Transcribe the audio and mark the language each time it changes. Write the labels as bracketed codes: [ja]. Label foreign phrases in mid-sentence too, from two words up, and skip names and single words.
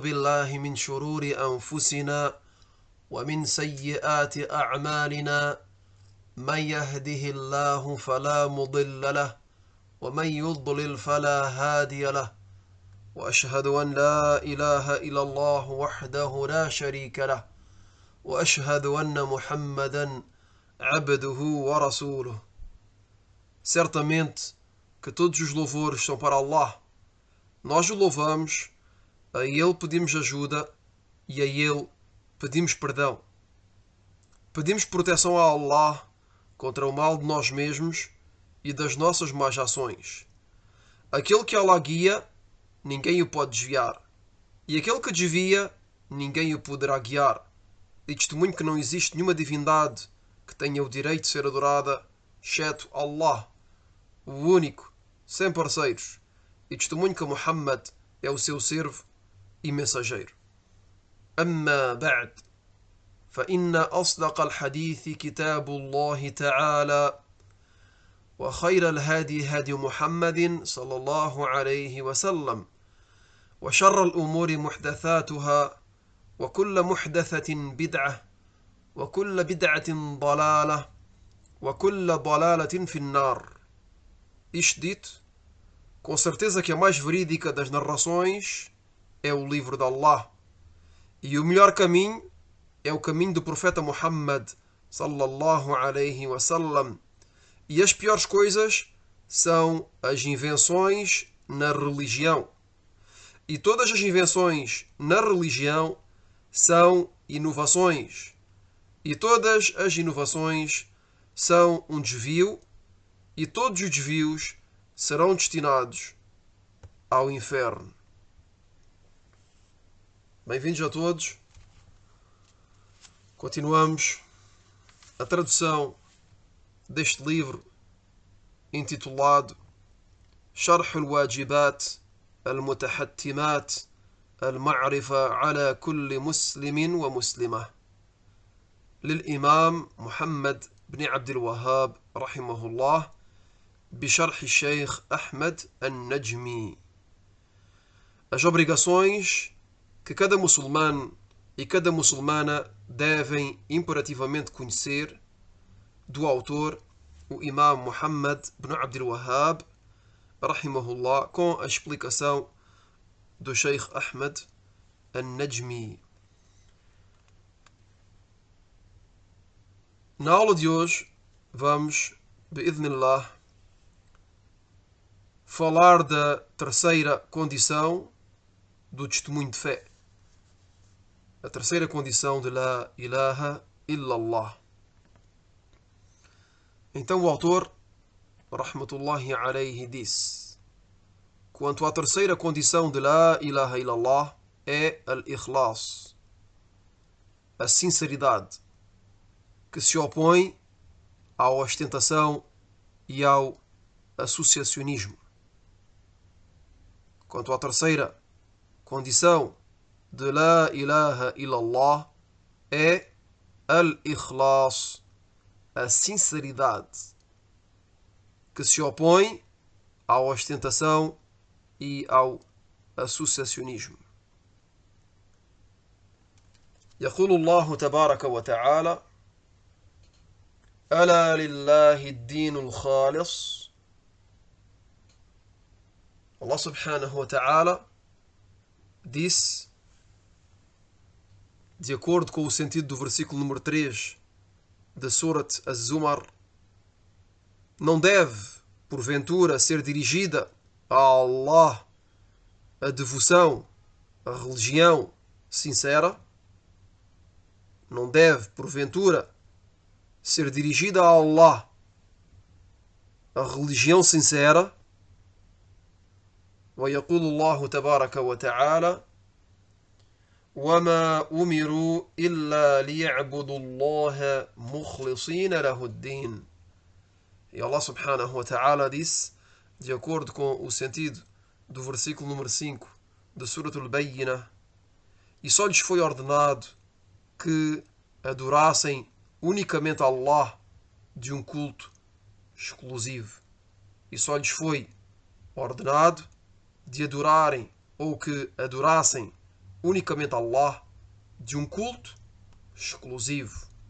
[ar] بالله من شرور أنفسنا ومن سيئات أعمالنا من يهده الله فلا مضل له ومن يضلل فلا هادي له وأشهد أن لا إله إلا الله وحده لا شريك له وأشهد أن محمدا عبده ورسوله. [pt] Certamente que todos os louvores são para Allah. Nós o louvamos, a Ele pedimos ajuda e a Ele pedimos perdão. Pedimos proteção a Allah contra o mal de nós mesmos e das nossas más ações. Aquele que Allah guia, ninguém o pode desviar. E aquele que desvia, ninguém o poderá guiar. E testemunho que não existe nenhuma divindade que tenha o direito de ser adorada, exceto Allah, o único, sem parceiros. E testemunho que Muhammad é o seu servo e mensageiro. [ar] أما بعد فإن أصدق الحديث كتاب الله تعالى وخير الهادي هدي محمد صلى الله عليه وسلم وشر الأمور محدثاتها وكل محدثة بدعة وكل بدعة ضلالة وكل ضلالة في النار. [pt] Isto dito, com certeza que a mais verídica das narrações é o livro de Allah. E o melhor caminho é o caminho do profeta Muhammad [ar] صلى الله عليه وسلم. [pt] E as piores coisas são as invenções na religião. E todas as invenções na religião são inovações. E todas as inovações são um desvio. E todos os desvios serão destinados ao inferno. Bem-vindos a todos. Continuamos a tradução deste livro intitulado Sharh al-Wajibat al-Mutahattimat al-Ma'rifa ala kulli muslimin wa muslimah [ar] للإمام محمد بن عبد الوهاب رحمه الله بشرح الشيخ أحمد النجمي. [pt] As obrigações que cada muçulmano e cada muçulmana devem imperativamente conhecer, do autor, o Imam Muhammad ibn Abdul Wahhab, rahimahullah, com a explicação do Sheikh Ahmed al-Najmi. Na aula de hoje vamos, bi'idhnillah, falar da terceira condição do testemunho de fé. A terceira condição de [ar] لا إله إلا الله. [pt] Então o autor, [ar] رحمة الله عليه, [pt] disse: quanto à terceira condição de [ar] لا إله إلا الله [pt] é al-ikhlas, a sinceridade, que se opõe à ostentação e ao associacionismo. Quanto à terceira condição de [ar] لا إله إلا الله [pt] é al-ikhlas, a sinceridade, que se opõe à ostentação e ao associacionismo. [ar] يقول الله تبارك وتعالى: ألا لله الدين الخالص. [pt] Allah [ar] سبحانه وتعالى [pt] disse, de acordo com o sentido do versículo número 3 da Surat Az-Zumar, não deve, porventura, ser dirigida a Allah a devoção, a religião sincera. Não deve, porventura, ser dirigida a Allah a religião sincera. [ar] ويقول الله تبارك وتعالى: وما أمروا إلا ليعبدوا الله مخلصين له الدين. [pt] E Allah [ar] سبحانه وتعالى [pt] disse, de acordo com o sentido do versículo número 5 de Surat al-Bayyinah, e só lhes foi ordenado que adorassem unicamente a Allah de um culto exclusivo. E só lhes foi ordenado de adorarem ou que adorassem unicamente a Allah de um culto exclusivo.